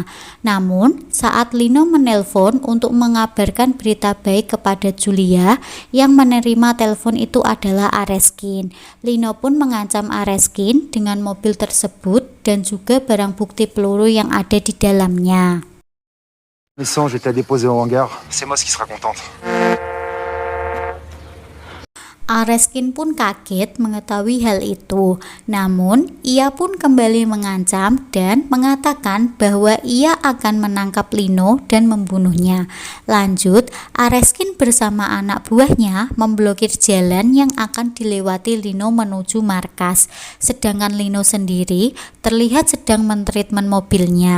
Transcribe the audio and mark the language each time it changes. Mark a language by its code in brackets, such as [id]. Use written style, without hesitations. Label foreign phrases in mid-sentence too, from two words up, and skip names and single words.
[id] Namun, saat Lino menelpon untuk mengabarkan berita baik kepada Julia, yang menerima telepon itu adalah Areskin. Lino pun mengancam Areskin dengan mobil tersebut dan juga barang bukti peluru yang ada di dalamnya. [fr] Je vais te la déposer au hangar. C'est Moss qui sera contente. [id] Areskin pun kaget mengetahui hal itu, namun ia pun kembali mengancam dan mengatakan bahwa ia akan menangkap Lino dan membunuhnya. Lanjut, Areskin bersama anak buahnya memblokir jalan yang akan dilewati Lino menuju markas, sedangkan Lino sendiri terlihat sedang mentreatment mobilnya.